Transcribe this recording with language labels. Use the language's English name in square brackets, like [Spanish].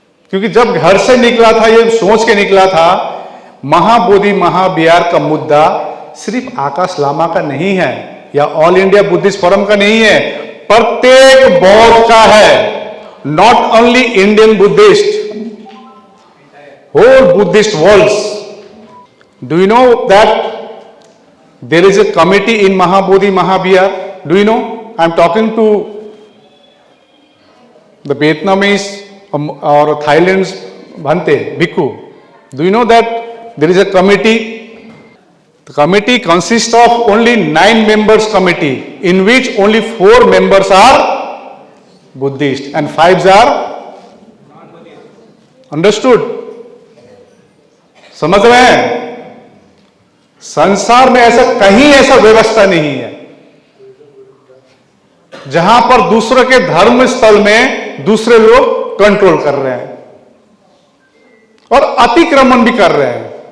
[Hindi] क्योंकि जब घर से निकला था, ये सोच के निकला था, महाबोधि महाविहार का मुद्दा सिर्फ आकाश लामा का नहीं है या ऑल इंडिया बुद्धिस्ट फोरम का नहीं है, प्रत्येक बौद्ध का है। [English] Not only Indian Buddhist, whole Buddhist worlds. Do you know that there is a committee in Mahabodhi Mahavihar? Do you know? I am talking to the Vietnamese or Thailand's Bhante, Bhikkhu. Do you know that there is a committee? The committee consists of only 9 members committee, in which only 4 members are Buddhist and 5 are understood? [Hindi] समझ रहे हैं? संसार में ऐसा कहीं ऐसा व्यवस्था नहीं है जहां पर दूसरे के धर्म स्थल में दूसरे लोग कंट्रोल कर रहे हैं और अतिक्रमण भी कर रहे हैं।